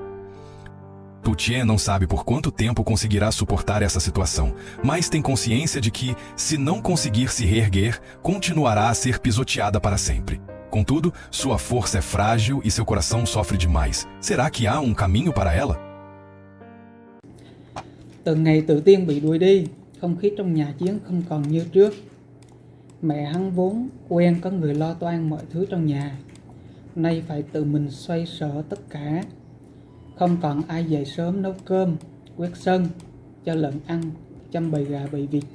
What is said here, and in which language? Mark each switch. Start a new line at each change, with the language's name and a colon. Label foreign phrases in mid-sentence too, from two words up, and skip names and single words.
Portuguese: Tutien não sabe por quanto tempo conseguirá suportar essa situação, mas tem consciência de que, se não conseguir se reerguer, continuará a ser pisoteada para sempre. Contudo, sua força é frágil e seu coração sofre demais. Será que há um caminho para ela?
Vietnamese: Từ ngày Tự Tiên bị đuổi đi, không khí trong nhà Chiến không còn như trước. Mẹ hắn vốn quen có người lo toan mọi thứ trong nhà, nay phải tự mình xoay sở tất cả. Không còn ai dậy sớm nấu cơm, quét sân, cho lợn ăn, chăm bầy gà bầy vịt.